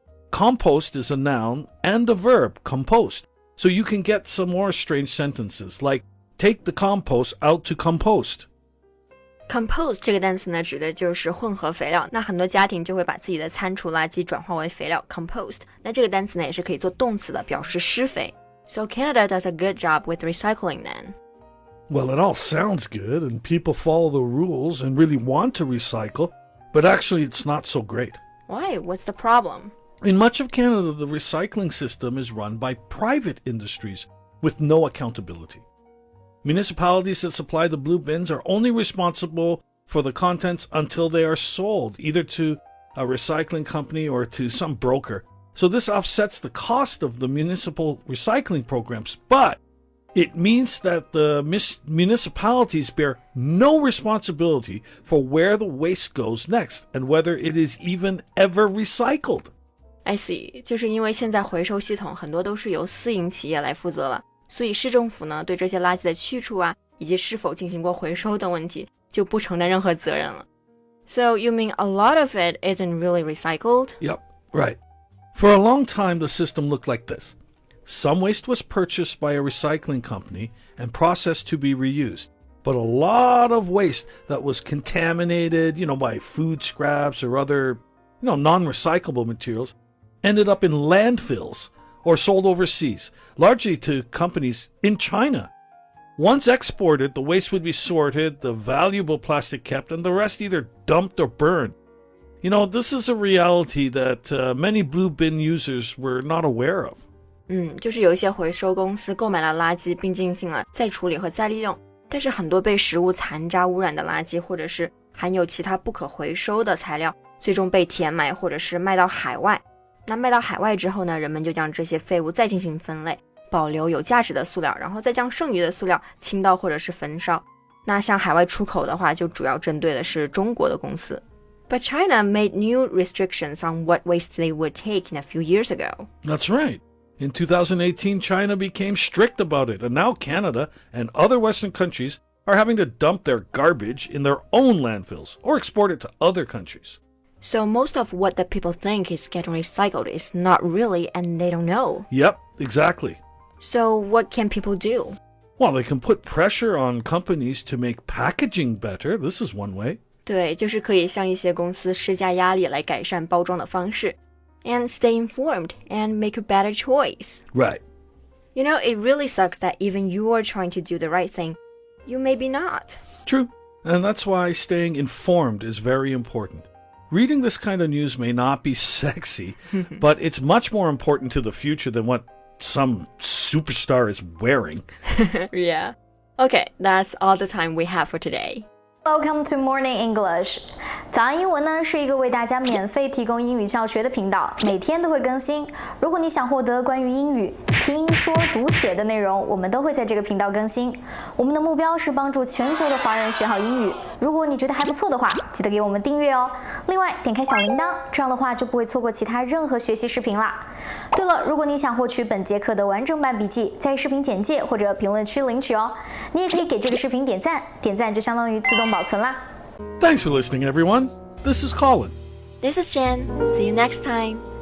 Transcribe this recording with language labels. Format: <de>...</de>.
<en>Compost is a noun and a verb, compost. So you can get some more strange sentences like, take the compost out to compost.</en> <zh>Compost 这个单词呢，指的就是混合肥料。那很多家庭就会把自己的餐厨垃圾转化为肥料 compost。那这个单词呢，也是可以做动词的，表示施肥。</zh> <en>So Canada does a good job with recycling then. Well, it all sounds good, and people follow the rules and really want to recycle, but actually it's not so great. Why? What's the problem? In much of Canada, the recycling system is run by private industries with no accountability. Municipalities that supply the blue bins are only responsible for the contents until they are sold, either to a recycling company or to some broker. So this offsets the cost of the municipal recycling programs, but it means that the municipalities bear no responsibility for where the waste goes next and whether it is even ever recycled. I see.</en> <zh>就是因为现在回收系统很多都是由私营企业来负责了，所以市政府呢对这些垃圾的去处啊，以及是否进行过回收等问题就不承担任何责任了。</zh> <en>So you mean a lot of it isn't really recycled? Yep, right. For a long time, the system looked like this. Some waste was purchased by a recycling company and processed to be reused. But a lot of waste that was contaminated, by food scraps or other, non-recyclable materials ended up in landfills or sold overseas, largely to companies in China. Once exported, the waste would be sorted, the valuable plastic kept, and the rest either dumped or burned. This is a reality that many blue bin users were not aware of.</en> <zh>就是有一些回收公司购买了垃圾并进行了再处理和再利用，但是很多被食物残渣污染的垃圾或者是含有其他不可回收的材料最终被填埋或者是卖到海外。那卖到海外之后呢，人们就将这些废物再进行分类，保留有价值的塑料，然后再将剩余的塑料倾倒或者是焚烧。那向海外出口的话，就主要针对的是中国的公司。</zh> <en>But China made new restrictions on what waste they would take in a few years ago. That's right. In 2018, China became strict about it, and now Canada and other Western countries are having to dump their garbage in their own landfills or export it to other countries. So most of what the people think is getting recycled is not really, and they don't know. Yep, exactly. So what can people do? Well, they can put pressure on companies to make packaging better. This is one way.</en> <zh>对，就是可以向一些公司施加压力来改善包装的方式。</zh> <en>And stay informed and make a better choice. Right. It really sucks that even you are trying to do the right thing, you maybe not. True. And that's why staying informed is very important. Reading this kind of news may not be sexy, but it's much more important to the future than what some superstar is wearing. Yeah. Okay, that's all the time we have for today. Welcome to Morning English.</en> <zh>早安英文呢是一个为大家免费提供英语教学的频道，每天都会更新。如果你想获得关于英语听说读写的内容，我们都会在这个频道更新。我们的目标是帮助全球的华人学好英语。如果你觉得还不错的话，记得给我们订阅哦。另外，点开小铃铛，这样的话就不会错过其他任何学习视频啦。对了，如果你想获取本节课的完整版笔记，在视频简介或者评论区领取哦。你也可以给这个视频点赞，点赞就相当于自动保存啦。</zh> <en>Thanks for listening, everyone. This is Colin. This is Jen. See you next time.</en>